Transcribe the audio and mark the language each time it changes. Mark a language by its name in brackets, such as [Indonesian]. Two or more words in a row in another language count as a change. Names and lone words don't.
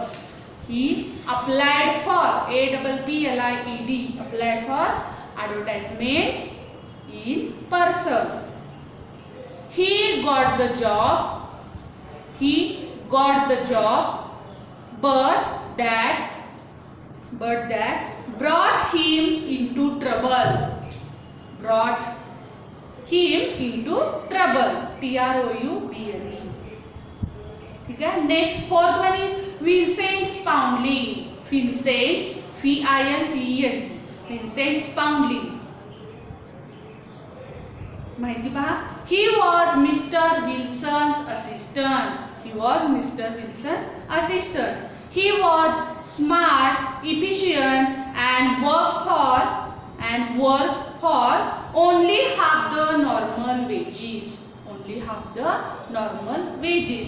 [English] He applied for, A-P-P-L-I-E-D, applied for advertisement in person. He got the job, but that brought him into trouble. T-R-O-U-B-L-E. [Hindi] ठीक है. [English] next fourth one is Vincent Spaulding. विन्सेंट, V-I-N-C-E-N-T, विन्सेंट स्पाउंडलिंग. [Marathi] माहिती पहा. [English] He was Mr. Wilson's assistant. He was smart, efficient, and worked for only half the normal wages.